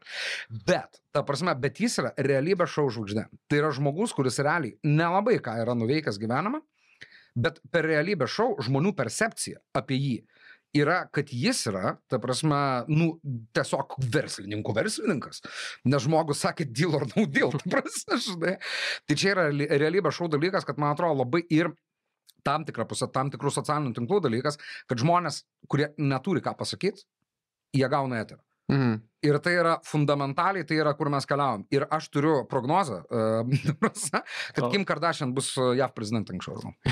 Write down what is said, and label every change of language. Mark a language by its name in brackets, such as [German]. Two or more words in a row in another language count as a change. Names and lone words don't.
[Lithuanian] Bet, ta prasme, bet jis yra realybė šou žvaigždė. Tai yra žmogus, kuris realiai nelabai ką yra nuveikęs gyvenimą, bet per realybę šou žmonių percepcija apie jį yra, kad jis yra, ta prasme, tiesiog verslininkas. Nes žmogus sakė [English] deal or no deal, [Lithuanian] ta prasme, žinai. Tai čia yra realybė šou dalykas, kad man atrodo labai ir tam tikrą pusę, tam tikrų socialinių tinklų dalykas, kad žmonės, kurie neturi ką pasakyti, jie gauna eterą. Ir tai yra fundamentaliai, tai yra, kur mes keliavom. Ir aš turiu prognozę, kad Kim Kardashian bus JAV prezidentė anksčiau.